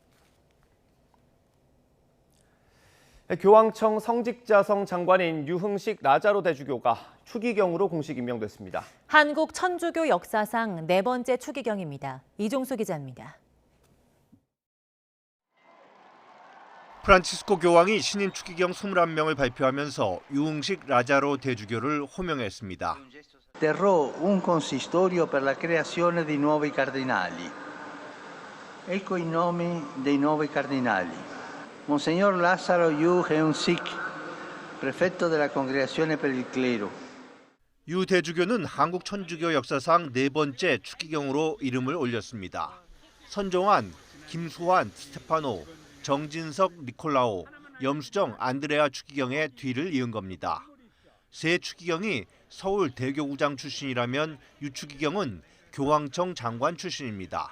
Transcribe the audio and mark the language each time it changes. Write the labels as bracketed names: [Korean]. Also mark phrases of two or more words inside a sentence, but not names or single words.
[Korean] 교황청 성직자성 장관인 유흥식 라자로 대주교가 추기경으로 공식 임명됐습니다. 한국 천주교 역사상 4번째 추기경입니다. 이종수 기자입니다. 프란치스코 교황이 신임 추기경 21명을 발표하면서 유흥식 라자로 대주교를 호명했습니다. [Italian] Terrò un consistorio per la creazione di nuovi cardinali. Ecco i nomi dei nuovi cardinali. Monsignor Lazzaro Yu Heung-sik, prefetto della Congregazione per il Clero. [Korean] 유 대주교는 한국 천주교 역사상 4번째 추기경으로 이름을 올렸습니다. 선종환, 김수환, 스테파노, 정진석, 니콜라오, 염수정, 안드레아 추기경의 뒤를 이은 겁니다. 새 추기경이 서울 대교구장 출신이라면 유 추기경은 교황청 장관 출신입니다.